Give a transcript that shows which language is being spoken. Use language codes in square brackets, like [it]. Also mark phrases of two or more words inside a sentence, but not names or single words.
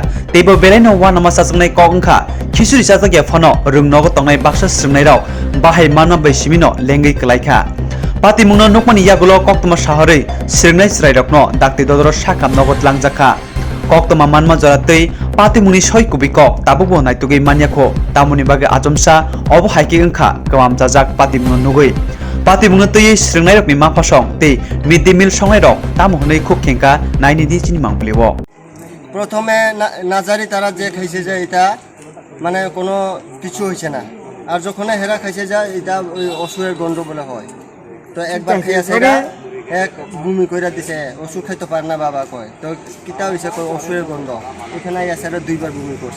[trp] tebo belaino wanama sajangnai kogongkha khizuri sajagya phano rungnogo tongnai baksa sirnai rok bahai manma bai simino lengai klaikha patimungno nukmani yagulo koktoma saharei sirnai srai rokno dakti dodoro sakam nogot langjakha koktoma manma joratei patimuni soi kubikok tabubo naitugi manyakho tamuni bage ajomsa obo haiki ongkha kawam jajak patimungno nugui patimungno tei sirnai rokni mapasong tei [en] mid day meal [trp] songnai rok tamu honei khub khengka naini di chini mangbliwo [bn] প্রথমে নাজারি তারা যে খাইছে যে এটা মানে কোনো কিছু হইছে না আর যখন হেরা খাইছে যায় এটা ওই অসুরের গন্ধ বলে হয় তো একবার খাইছে এটা এক বমি কইরা দিছে ওষুধ খাইতে পার না বাবা কয় তো কিটা হইছে কয় অসুরের গন্ধ এখানে আইছে আর দুইবার বমি করছে